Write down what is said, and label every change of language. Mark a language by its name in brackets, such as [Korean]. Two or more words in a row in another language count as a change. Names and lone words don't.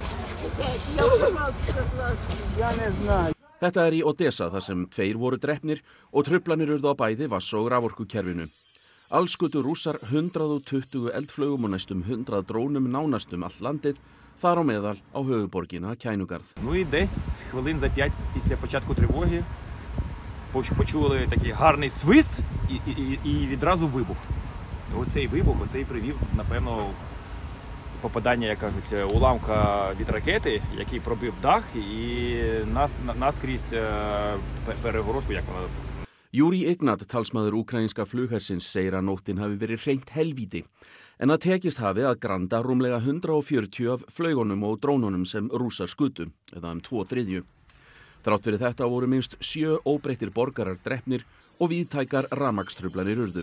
[Icelandic] Þetta í Odessa þar sem 2 voru drepnir og truflanir urðu á bæði vatns- og raforkukerfinu. Alls skutu Rússar 120 eldflaugum og næstum 100 drónum nánast allt landið, þar á meðal á höfuðborgina Kænugarð. [Ukrainian] І десь хвилин за 5 після початку тривоги почули такий гарний свист і відразу вибух. Оцей вибух, оцей привів, напевно, попадання, як кажуть, уламка від ракети, який пробив дах і наскрізь перегородку, як вона. [Icelandic] Júri Ignat, talsmaður úkraínska flughersins, segir að nóttin hafi verið hreint helvíti en að tekist hafi að granda rúmlega 140 af flaugunum og drónunum sem Rússar skutu, eða 2/3. Þrátt fyrir þetta voru minnst 7 óbreyttir borgarar drepnir og víðtækar rafmagnstruflanir urðu.